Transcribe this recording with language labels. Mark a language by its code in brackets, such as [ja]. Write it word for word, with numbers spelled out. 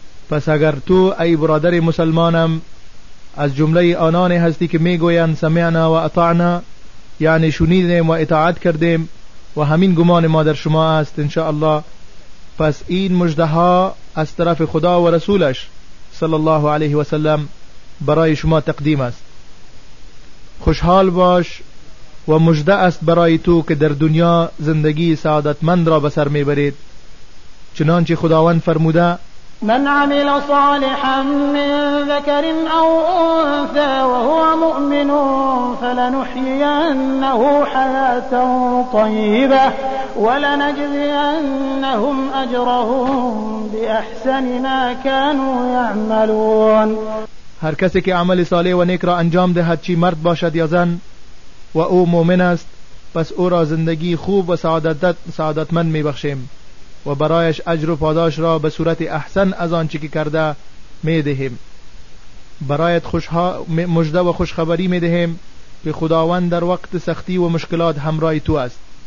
[fa] پس اگر تو ای برادر مسلمانم از جمله آنان هستی که میگویند [ar] سمعنا و اطعنا، [fa] یعنی شنیدیم و اطاعت کردیم و همین گمان ما در شما است ان شاء الله، پس این مژده ها از طرف خدا و رسولش صلی الله علیه و سلم برای شما تقدیم است. خوشحال باش و مژده است برای تو که در دنیا زندگی سعادتمند را به سر میبرید، چنانچه خداوند فرموده [ar] من عمل صالحا من ذكر أو أنثى وهو مؤمن فلنحيينه حياة طيبة ولنجزينهم أجرهم بأحسن ما كانوا يعملون. [fa] هر کسی که عمل صالح و نیک را انجام دهد، چی مرد باشد یا زن، و او مؤمن است، پس او را زندگی خوب و سعادت سعادتمند میبخشیم و برایش اجر و پاداش را به صورت احسن از آنچه که کرده می دهیم. برایت خوشها مژده و خوشخبری می دهیم که خداوند در وقت سختی و مشکلات همراه تو است.